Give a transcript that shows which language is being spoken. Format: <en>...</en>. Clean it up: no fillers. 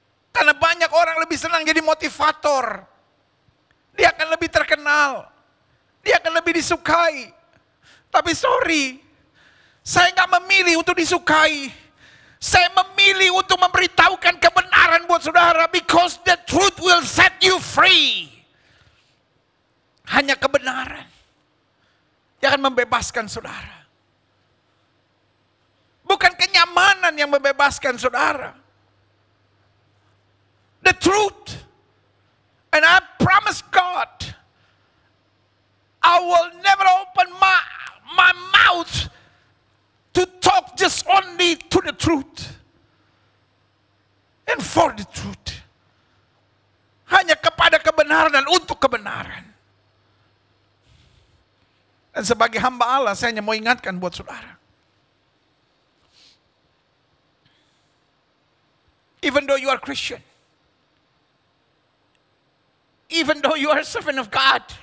<id>Karena banyak orang lebih senang jadi motivator. Dia akan lebih terkenal. Dia akan lebih disukai. Tapi sorry, saya gak memilih untuk disukai. Saya memilih untuk memberitahukan kebenaran buat saudara.</id> <en>Because the truth will set you free.</en> <id>Hanya kebenaran yang akan membebaskan saudara. Bukan kenyamanan yang membebaskan saudara.</id> <en>The truth. And I promise God, I will never open my mouth to talk just only to the truth. And for the truth.</en> <id>Hanya kepada kebenaran dan untuk kebenaran. Dan sebagai hamba Allah, saya hanya mau ingatkan buat saudara.</id> <en>Even though you are Christian. Even though you are a servant of God.</en>